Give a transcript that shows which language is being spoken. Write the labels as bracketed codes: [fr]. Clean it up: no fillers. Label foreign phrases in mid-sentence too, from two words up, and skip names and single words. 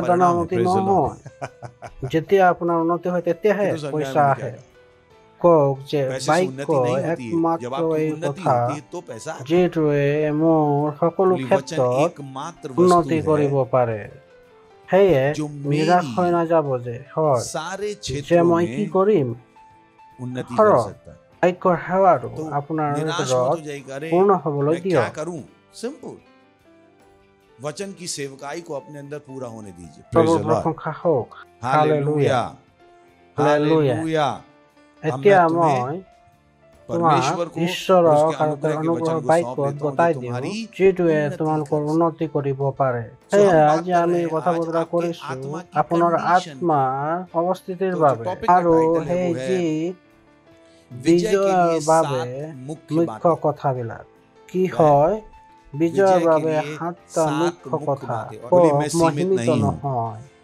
[as] দ্বাৰা উন্নতি নহয় যেতিয়া আপোনাৰ উন্নতি হয় তেতিয়াহে পইচা আহে কওক যে বাক্য একমাত্ৰ এই কথা যিটোৱে মোৰ সকলো ক্ষেত্ৰত উন্নতি কৰিব পাৰে সেয়ে নিৰাশ হৈ নাযাব যে হয় যে মই কি কৰিম বাক্যৰ সেৱাটো আপোনাৰ পূৰ্ণ হ'বলৈ দিয়ক [hi] वचन की सेवकाई को अपने अंदर पूरा होने दीजिए [as] প্ৰশংসা হওক হালেলুয়া হালেলুয়া এতিয়া মই তোমাক ঈশ্বৰক আৰু তেওঁৰ অনুগ্ৰহৰ বাক্যত গতাই দিওঁ যিটোৱে তোমালোকৰ উন্নতি কৰিব পাৰে সেয়ে আজি আমি কথা বতৰা কৰিছো আপোনাৰ আত্মাৰ অৱস্থিতিৰ বাবে আৰু সেই যি বিজয়ৰ বাবে মুখ্য কথাবিলাক কি হয় বিজয়ৰ বাবে 7টা মুখ্য কথা মই সীমিত নহয়